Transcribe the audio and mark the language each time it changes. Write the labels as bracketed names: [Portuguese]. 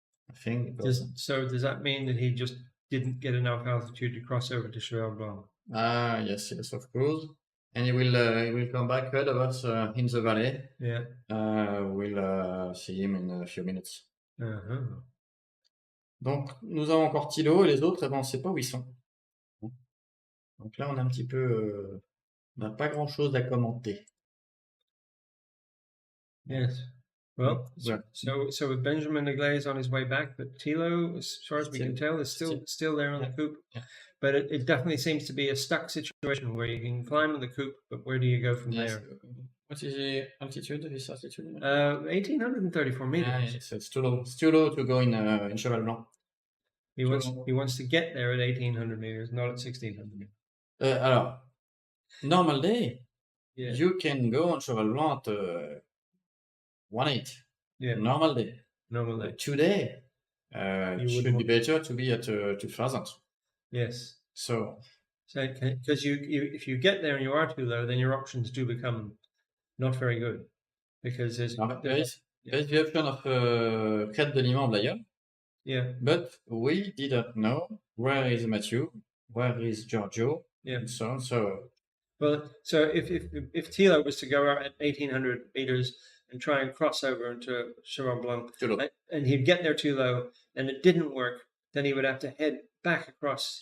[English] I think because Does that mean that he just didn't get enough altitude to cross over to Cheval Blanc? yes, of course. And he will come back ahead of us in the valley. Yeah. We'll see him in a few minutes. Uh-huh. [French] Donc, nous avons encore Thilo et les autres, eh ben, on ne sait pas où ils sont. Donc là, on a un petit peu, on n'a pas grand-chose à commenter. [English] Yes. Well, Yeah. so with Benjamin Negley on his way back, but Thilo, as far as we can tell, is still there on the coupe. Yeah. But it definitely seems to be a stuck situation where you can climb on the coupe, but where do you go from there? What is the altitude? This altitude? 1,834 meters. Yeah, it's too low. It's too low to go in Cheval Blanc. He wants to get there at 1,800 meters, not at 1,600. Alors, normal day, Yeah. you can go on Cheval Blanc at 1.8. Yeah. Normal day. Normal day. Today, it should be better to be at 2,000. Yes. So because if you get there and you are too low, then your options do become not very good, because there's the option of Crête de Lima d'ailleurs. Yeah. But we didn't know where is Matthew, where is Giorgio, Yeah. and so on. So well, so if Thilo was to go out at 1,800 meters and try and cross over into Cheval Blanc, and he'd get there too low, and it didn't work, then he would have to head back across.